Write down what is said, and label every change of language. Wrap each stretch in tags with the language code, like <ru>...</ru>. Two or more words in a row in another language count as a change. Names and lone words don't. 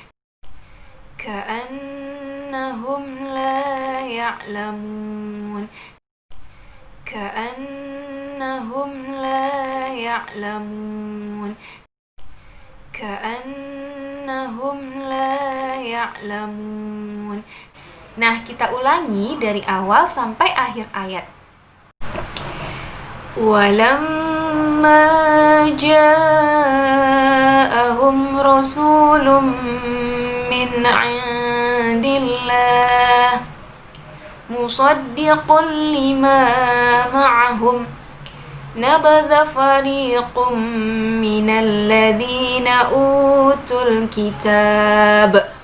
<ar>كأنهم لا يعلمون. كأنهم لا يعلمون. كأنهم لا يعلمون.</ar> <id>Nah, kita ulangi dari awal sampai akhir ayat.</id> <ar>ولما جاءهم رسول من عند الله مصدق لما معهم نبذ فريق من الذين أوتوا الكتاب</ar>